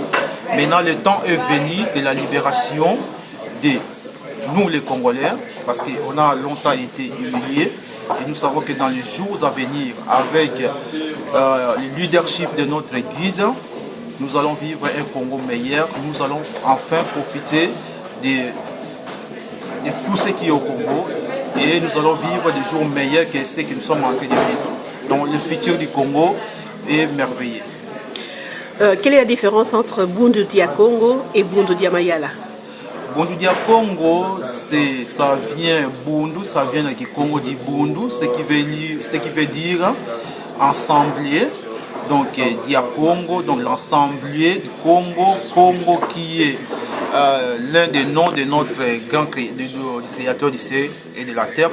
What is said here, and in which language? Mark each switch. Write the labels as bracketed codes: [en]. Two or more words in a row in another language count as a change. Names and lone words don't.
[fr] Maintenant, le temps est venu de la libération de nous les Congolais, parce qu'on a longtemps été humiliés et nous savons que dans les jours à venir, avec le leadership de notre guide, nous allons vivre un Congo meilleur, nous allons enfin profiter de tout ce qui est au Congo et nous allons vivre des jours meilleurs que ceux que nous sommes en train de vivre. Donc le futur du Congo est merveilleux. Quelle est la différence entre Bundu Dia Congo et Bundu Dia Mayala? Bundu Dia Congo, ça vient du Congo dit Bundu, ce qui veut dire ensemblier. Donc Dia Congo, donc l'ensemblier du Congo, Congo qui est l'un des noms de notre grand créateur du ciel et de la terre.